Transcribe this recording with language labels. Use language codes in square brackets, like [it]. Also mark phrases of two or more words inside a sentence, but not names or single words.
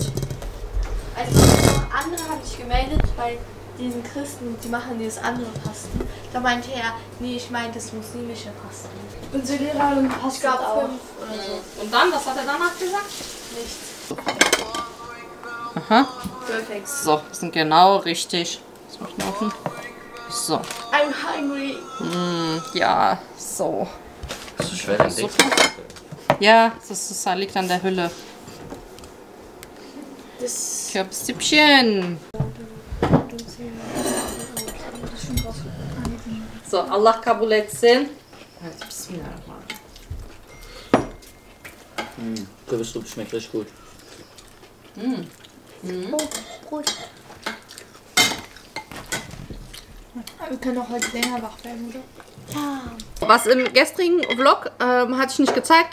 [de] Also andere haben sich gemeldet, weil diesen Christen, die machen dieses andere Fasten. Da meinte er, nee, ich meine das muslimische Fasten. Unsere Lehrerin fastet auch. 5 oder so. Und dann, was hat er danach gesagt? Nichts. Aha. Perfekt. So, das sind genau richtig. Das macht man offen. So. [en] I'm hungry. [de] Ja, so. Das ist schwer, den Ja, das liegt an der Hülle. Das Körbsüppchen. So, [tr] Allah kabul etsin. [de] Kürbissuppe schmeckt richtig gut. Oh, gut. Wir können auch heute länger wach bleiben, oder? Ja. Was im gestrigen Vlog hatte ich nicht gezeigt.